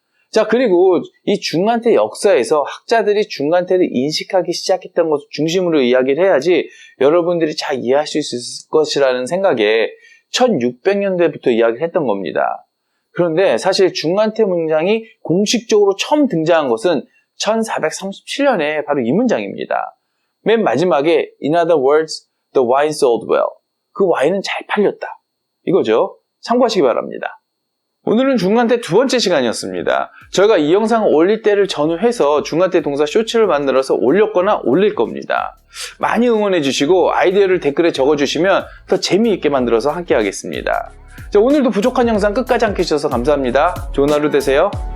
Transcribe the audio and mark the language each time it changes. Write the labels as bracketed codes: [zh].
[ko] 자, 그리고 이 중간태 역사에서 학자들이 중간태를 인식하기 시작했던 것을 중심으로 이야기를 해야지 여러분들이 잘 이해할 수 있을 것이라는 생각에 1600년대부터 이야기를 했던 겁니다. 그런데 사실 중간태 문장이 공식적으로 처음 등장한 것은 1437년에 바로 이 문장입니다. 맨 마지막에 [en] In other words, the wine sold well. [ko] 그 와인은 잘 팔렸다. 이거죠. 참고하시기 바랍니다. 오늘은 중간태 두 번째 시간이었습니다. 저희가 이 영상을 올릴 때를 전후해서 중간태 동사 쇼츠를 만들어서 올렸거나 올릴 겁니다. 많이 응원해 주시고 아이디어를 댓글에 적어주시면 더 재미있게 만들어서 함께 하겠습니다. 자, 오늘도 부족한 영상 끝까지 함께 해주셔서 감사합니다. 좋은 하루 되세요.